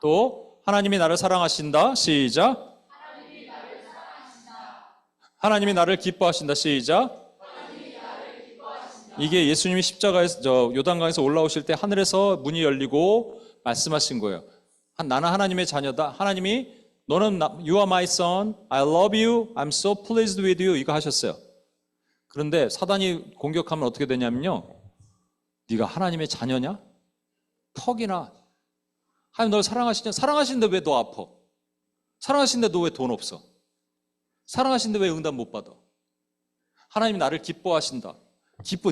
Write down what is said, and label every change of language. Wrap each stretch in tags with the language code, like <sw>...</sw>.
<ko>또 하나님이 나를 사랑하신다. 시작. 하나님이 나를 기뻐하신다. 시작. 이게 예수님이 십자가에서 요단강에서 올라오실 때 하늘에서 문이 열리고 말씀하신 거예요. 나는 하나님의 자녀다. 하나님이 너는</ko> <en>You are my son. I love you. I'm so pleased with you.</en> <ko>이거 하셨어요. 그런데 사단이 공격하면 어떻게 되냐면요. 네가 하나님의 자녀냐? 퍽이나. 하나님 널 사랑하시냐? 사랑하시는데 왜 너 아파? 사랑하시는데 너 왜 돈 없어? 사랑하시는데 왜 응답 못 받아? 하나님이 나를 기뻐하신다. 기뻐.</ko>